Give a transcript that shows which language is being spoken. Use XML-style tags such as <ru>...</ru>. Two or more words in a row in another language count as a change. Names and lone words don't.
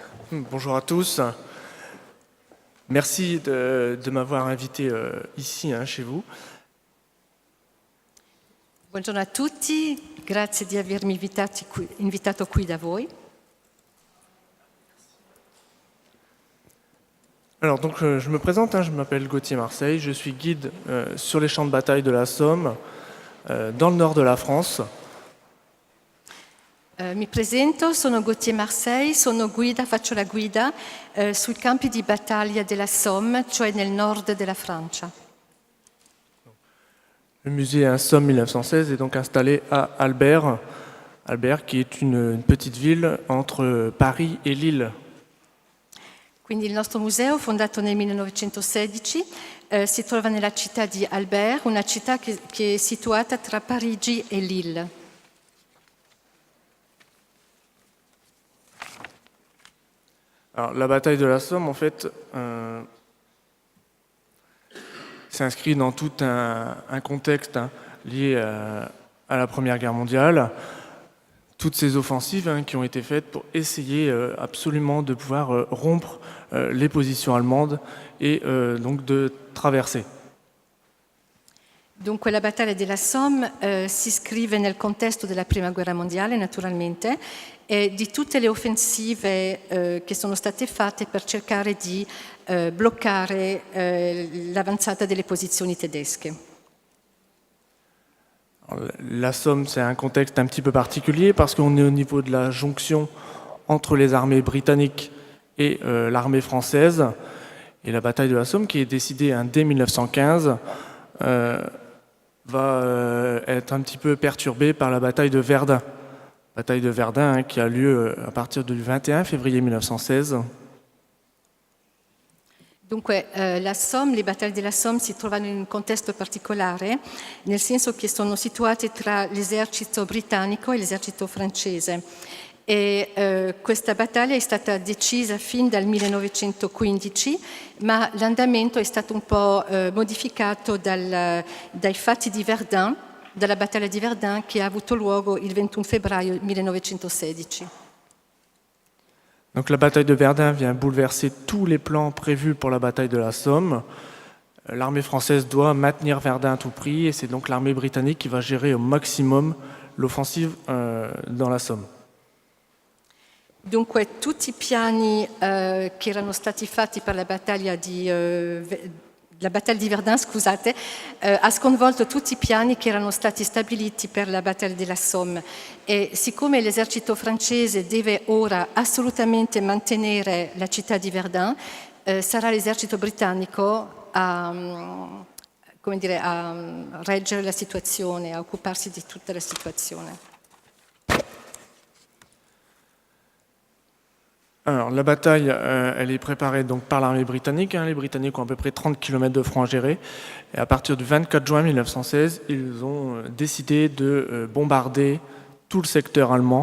<fr>Bonjour à tous. Merci de m'avoir invité ici, chez vous.</fr> <it>Buongiorno a tutti, grazie di avermi invitato qui da voi.</it> <fr>Alors donc je me présente, je m'appelle Gauthier Marseille, je suis guide sur les champs de bataille de la Somme, dans le nord de la France.</fr> <it>Mi presento, sono Gauthier Marseille, faccio la guida sui campi di battaglia della Somme, cioè nel nord della Francia.</it> <fr>Le musée Somme 1916 est donc installé à Albert, qui est une petite ville entre Paris et Lille.</fr> <it>Quindi il nostro museo, fondato nel 1916, si trova nella città di Albert, una città che è situata tra Parigi e Lille.</it> <fr>Alors, la bataille de la Somme, en fait, s'inscrit dans tout un contexte lié à la Première Guerre mondiale. Toutes ces offensives qui ont été faites pour essayer absolument de pouvoir rompre les positions allemandes et donc de traverser.</fr> <it>Dunque la battaglia della Somme si iscrive nel contesto della Prima Guerra Mondiale, naturalmente, e di tutte le offensive che sono state fatte per cercare di bloccare l'avanzata delle posizioni tedesche.</it> <fr>Alors, la Somme, c'est un contexte un petit peu particulier parce qu'on est au niveau de la jonction entre les armées britanniques et l'armée française. Et la bataille de la Somme, qui est décidée dès 1915, va être un petit peu perturbée par la bataille de Verdun. Bataille de Verdun qui a lieu à partir du 21 février 1916.</fr> <it>Dunque la Somme, le battaglie della Somme si trovano in un contesto particolare, nel senso che sono situate tra l'esercito britannico e l'esercito francese. E questa battaglia è stata decisa fin dal 1915, ma l'andamento è stato un po' modificato dai fatti di Verdun, dalla battaglia di Verdun che ha avuto luogo il 21 febbraio 1916.</it> <fr>Donc la bataille de Verdun vient bouleverser tous les plans prévus pour la bataille de la Somme. L'armée française doit maintenir Verdun à tout prix et c'est donc l'armée britannique qui va gérer au maximum l'offensive dans la Somme.</fr> <it>Dunque tutti i piani che erano stati fatti per la battaglia di Verdun, scusate, ha sconvolto tutti i piani che erano stati stabiliti per la battaglia della Somme e siccome l'esercito francese deve ora assolutamente mantenere la città di Verdun, sarà l'esercito britannico a reggere la situazione, a occuparsi di tutta la situazione.</it> <fr>Alors, la bataille, elle est préparée donc par l'armée britannique. Les Britanniques ont à peu près 30 km de front à gérer. Et à partir du 24 juin 1916, ils ont décidé de bombarder tout le secteur allemand.</fr>